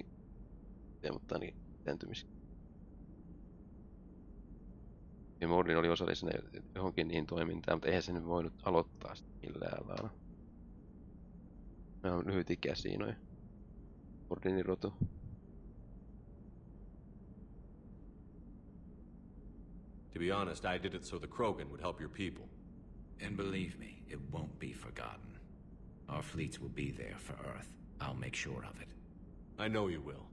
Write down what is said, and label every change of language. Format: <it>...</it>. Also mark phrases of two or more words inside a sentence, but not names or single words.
<fi>Mutta ainakin lisääntymiskykyyn. Ja Mordin oli osallisena johonkin niihin toimintaan, mutta eihän sen voinut aloittaa sitä millään lailla. Nämä on lyhytikäisiä noin Mordinin rotu.</fi> <en>To be honest, I did it so the Krogan would help your people. And believe me, it won't be forgotten. Our fleets will be there for Earth. I'll make sure of it. I know you will.</en>